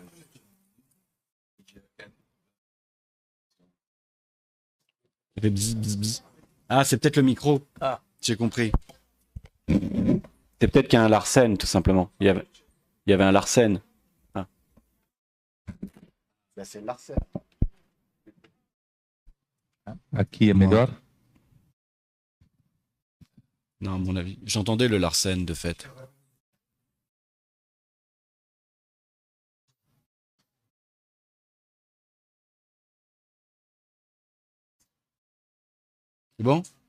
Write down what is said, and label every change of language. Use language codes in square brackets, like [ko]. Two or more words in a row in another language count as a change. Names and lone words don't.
[fr] Bzz, bzz, bzz. Ah, c'est peut-être le micro. Ah, j'ai compris. C'est peut-être qu'il y a un Larsen, tout simplement. Il y avait un Larsen. Ah. Ben, c'est Larsen. [pt] Aqui é melhor? [fr] Non, à mon avis. J'entendais le Larsen, de fait. C'est bon?